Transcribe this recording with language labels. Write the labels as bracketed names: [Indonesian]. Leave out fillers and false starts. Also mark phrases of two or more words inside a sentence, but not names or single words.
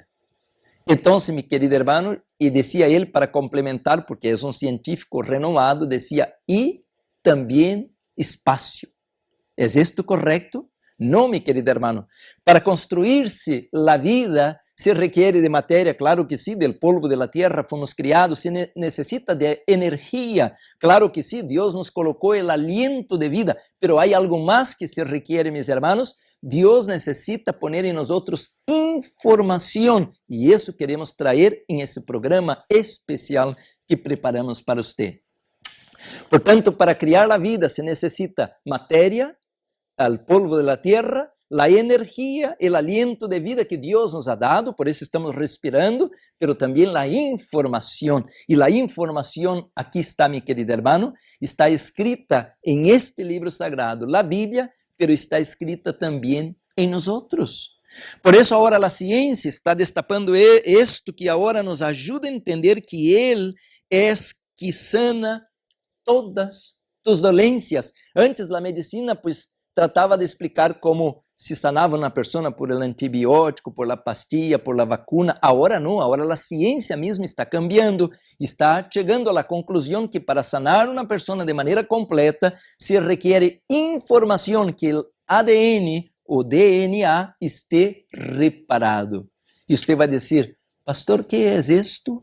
[Portuguese] Então, meu querido irmão, e dizia ele para complementar, porque é um científico renomado, dizia, e também espaço. ¿É isto correto? Não, meu querido irmão. Para construir-se a vida, se requer de matéria, claro que sim, [Spanish] del polvo de la tierra [Portuguese] fomos criados, se necessita de energia, claro que sim, Deus nos colocou o aliento de vida, pero há algo mais que se requer, meus irmãos. Deus necessita poner em nós informação, e isso queremos trazer em esse programa especial que preparamos para você. Portanto, para criar a vida se necessita matéria, o [Spanish] polvo de la tierra, [Portuguese] a energia, o aliento de vida que Deus [Spanish] nos ha dado, [Portuguese] por isso estamos respirando, pero também a informação. E a informação, aqui está, meu querido irmão, está escrita em este livro sagrado, a Bíblia, pero está escrita também em nós outros. Por isso, agora a ciência está destapando isto que agora nos ajuda a entender que Ele é que sana todas tus dolências. Antes, a medicina, pues, tratava de explicar como se sanava uma pessoa [Spanish] por el antibiótico, por la pastilla, por la vacuna. [Portuguese] Agora não, agora a ciência mesmo está cambiando, está chegando à conclusão que para sanar uma pessoa de maneira completa se requer informação, que o ADN ou DNA esteja reparado. E você vai dizer, pastor, que é isto?